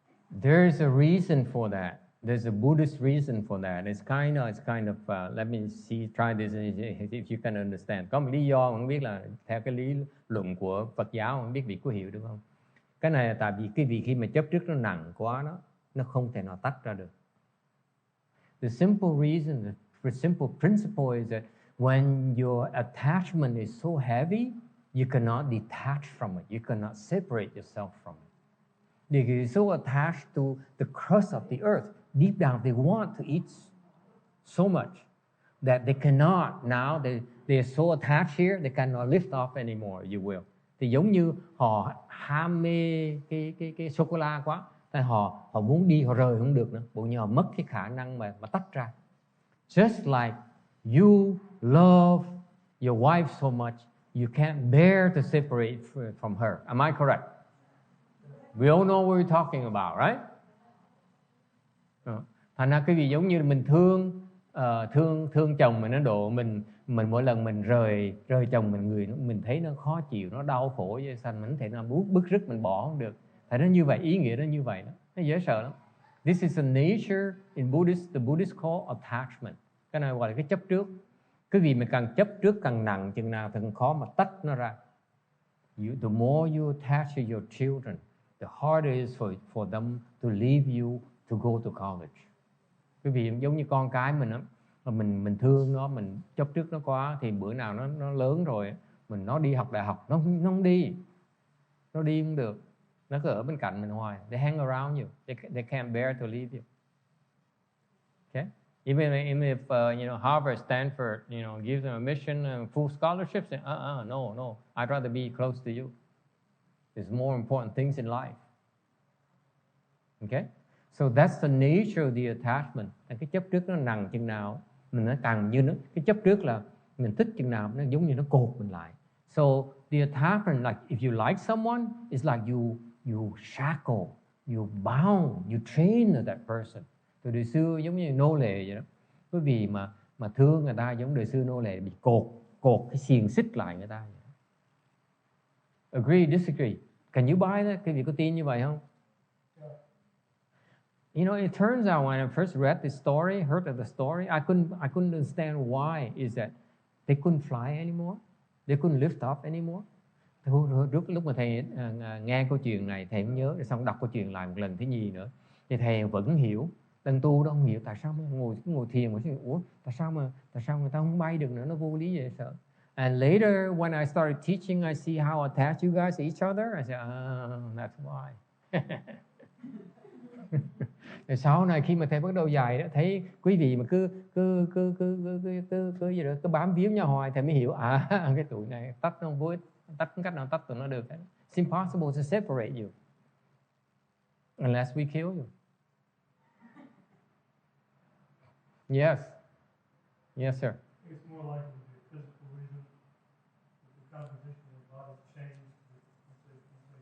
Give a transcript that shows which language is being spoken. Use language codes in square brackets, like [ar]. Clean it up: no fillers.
[en] There's a reason for that. There's a Buddhist reason for that. It's kind of let me see, try this if you can understand. [vi] Có một lý do mà không biết là theo cái lý luận của Phật giáo, không biết vị có hiểu được không? Cái này là tại vì cái vị khi mà chấp trước nó nặng quá đó, nó không thể nào tách ra được. [en] The simple reason, the simple principle is that when your attachment is so heavy, you cannot detach from it. You cannot separate yourself from it. Because you're so attached to the crust of the earth. Deep down, they want to eat so much that they cannot. Now they're so attached here, they cannot lift off anymore. You will. [vi] Thì giống như họ ham mê cái sô cô la quá, nên họ muốn đi, họ rời không được nữa. Bộ như họ mất cái khả năng mà tách ra. [en] Just like you love your wife so much, you can't bear to separate from her. Am I correct? We all know what we're talking about, right? [vi] Thành ra cái gì giống như mình thương chồng mình, nó độ mình mỗi lần mình rời chồng mình thấy nó khó chịu, nó đau khổ vậy, thành mình thể nào bứt rứt mình bỏ không được. Tại nó như vậy, ý nghĩa nó như vậy đó, nó dễ sợ lắm. [en] This is a nature in Buddhist, the Buddhists call attachment. [vi] Cái này gọi là cái chấp trước. Cái gì mà càng chấp trước càng nặng, chừng nào thì càng khó mà tách nó ra. [en] The more you attach to your children, the harder it is for them to leave you to go to college. [vi] Cái vì giống như con cái mình á, mình thương nó, mình chấp trước nó quá, thì bữa nào nó lớn rồi, nó đi học đại học, nó không đi không được. Nó cứ ở bên cạnh mình hoài. [en] They hang around you. They can't bear to leave you. Okay? Even if Harvard, Stanford, gives them a mission and full scholarships, no. I'd rather be close to you. There's more important things in life. Okay? So that's the nature of the attachment. [vi] Cái chấp trước nó nặng chừng nào, mình nó càng như nó, cái chấp trước là mình thích chừng nào, nó giống như nó cột mình lại. [en] So the attachment, like if you like someone, it's like you shackle, you bound, you train that person. [vi] Từ đời xưa giống như nô lệ vậy đó. Quý vị mà thương người ta giống đời xưa nô lệ bị cột cái xiềng xích lại người ta. [en] Agree, disagree? Can you buy that? [vi] Quý vị có tin như vậy không? [en] It turns out when I first read this story, heard of the story, I couldn't understand why is that they couldn't fly anymore, they couldn't lift up anymore. [vi] Trước lúc mà thầy nghe câu chuyện này, thầy cũng nhớ, rồi xong đọc câu chuyện lại một lần thứ nhì nữa, thì thầy vẫn hiểu. Tân tu đó không hiểu tại sao ngồi thiền mà tại sao người ta không bay được nữa, nó vô lý vậy sợ. [en] And later when I started teaching, I see how attached you guys to each other. I said, that's why. [vi] Rồi sau này khi mà thầy bắt đầu dạy đó, thấy quý vị mà cứ bám víu nhau hoài, thầy mới hiểu cái tụi này tách nó vô ích, tách cách nào tách tụi nó được. [en] It's impossible to separate you unless we kill you. Yes, sir. It's more likely to be a physical reason. The composition of the body changed.